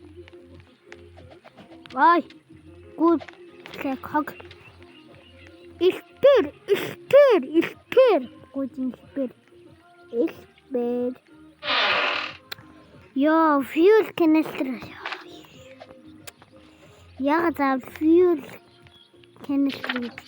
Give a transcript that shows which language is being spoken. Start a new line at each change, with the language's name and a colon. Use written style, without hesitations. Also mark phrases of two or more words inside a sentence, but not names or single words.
English: Ой, good.
Mongolian: Хог. Испер.
English: Good испер. Yo, fuel canister.
Mongolian: Яг за
English: fuel canister.